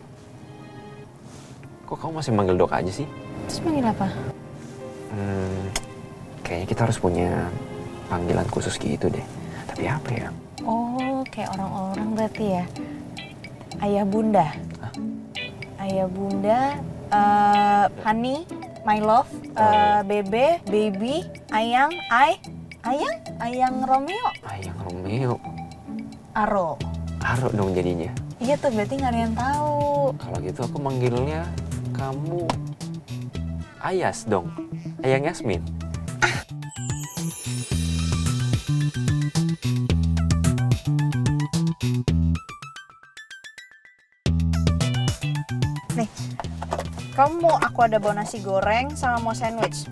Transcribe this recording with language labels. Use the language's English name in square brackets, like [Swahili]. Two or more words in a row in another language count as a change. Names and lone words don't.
[Indonesian] Kok kamu masih manggil Dok aja sih? Terus manggil apa? Kayaknya kita harus punya panggilan khusus gitu deh. Tapi apa ya? Oh, kayak orang-orang berarti ya. Ayah bunda. Hah? Ayah bunda, [English] honey, my love, bebe, baby, [Indonesian] ayang, ayang Romeo, Ayang Romeo. Aro. Aro dong jadinya. Iya tuh berarti nggak ada yang tahu. Kalau gitu aku manggilnya kamu Ayas dong. Ayang Yasmin. Nih, kamu mau aku ada bawa nasi goreng sama mau sandwich.